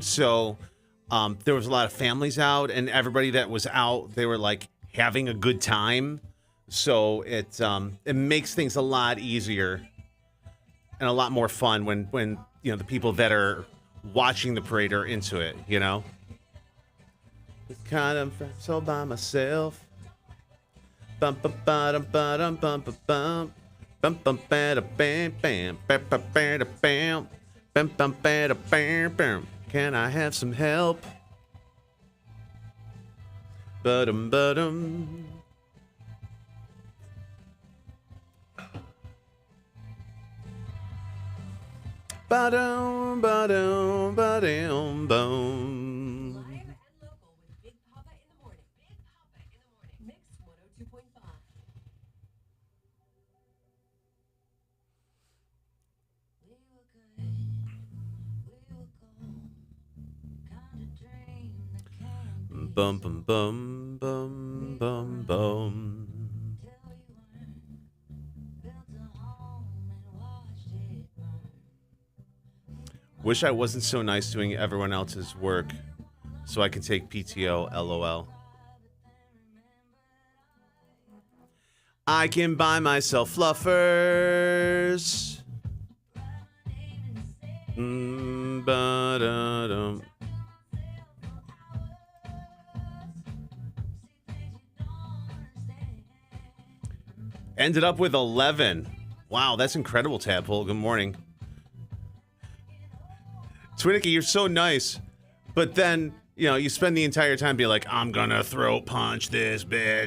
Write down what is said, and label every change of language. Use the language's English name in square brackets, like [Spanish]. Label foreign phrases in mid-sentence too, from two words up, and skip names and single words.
[English] So there was a lot of families out, and everybody that was out, they were like having a good time. So it makes things a lot easier and a lot more fun when you know the people that are watching the parade are into it. You know, it's kind of so by myself. Bum bum ba bum bum bum bum bum bum ba bam bam bam bam bam Bam, bam, bam, bam, bam. Can I have some help? Ba-dum, ba-dum. Ba-dum, ba-dum, ba-dum, boom. Live and local with Big Poppa in the morning. Big Poppa in the morning. Mix 102.5. We were good, we were gold, kind of dream that can't be Bum, bum, bum, bum, bum, bum. till we weren't, built a home and watched it burn. Wish I wasn't so nice doing everyone else's work so I can take PTO, LOL. I can buy myself fluffers. Ba-da-dum. Ended up with 11. Wow, that's incredible, Tadpole. Good morning. Twinicky, you're so nice. But then, you know, you spend the entire time being like, I'm gonna throat punch this bitch.